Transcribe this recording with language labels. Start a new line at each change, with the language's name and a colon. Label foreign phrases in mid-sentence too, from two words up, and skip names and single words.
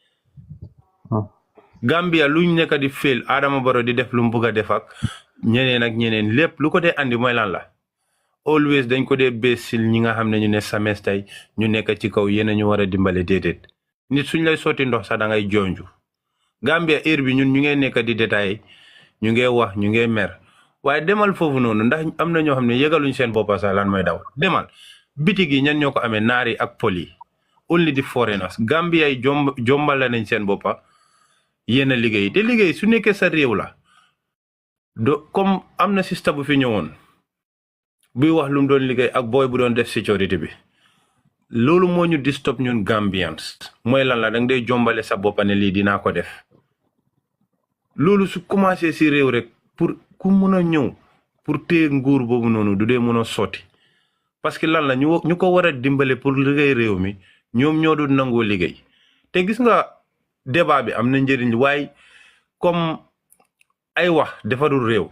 Wolof: Gambia luñ nekk di fail Adama Barrow di def lu mu bugg a def ak ñeneen lépp lu ko dee andi mooy lan la always dañ ko dee bés si ñi nga xam ne ñu ne semestre ñu nekk ci kaw yéen ñu war a dimbale déedéet nit suñ lay sotti ndox sax da ngay jonju Gambia heure bi ñun ñu ngee nekk di détail ñu ngee wax ñu ngee mer waaye demal foofu noonu ndax am na ñoo xam ne yëgaluñ seen boppa sax lan mooy daw demal bitig yi ñan ñoo ko amee naari ak poli
English: only the foreigners
Wolof: Gambia yi jombale nañ seen boppa yéen a liggéey te liggéey su nekkee sa réew la do comme am na sista bu fi ñëwoon buy wax lu mu doon liggéey ak booy bu doon def sécurité bi loolu moo ñu disturb ñun Gambians mooy lan la danga dee jombale sa boppa ne lii dinaa ko def loolu su commencé si réew rek pour ku mun a ñëw pour téye nguur boobu noonu du dee mun a sotti
French: parce que
Wolof: lan la ñu ko war a dimbale pour liggéey réew mi ñoom ñoo doon nangoo liggéey te gis nga débat bi am na njëriñ waaye comme ay wax defarul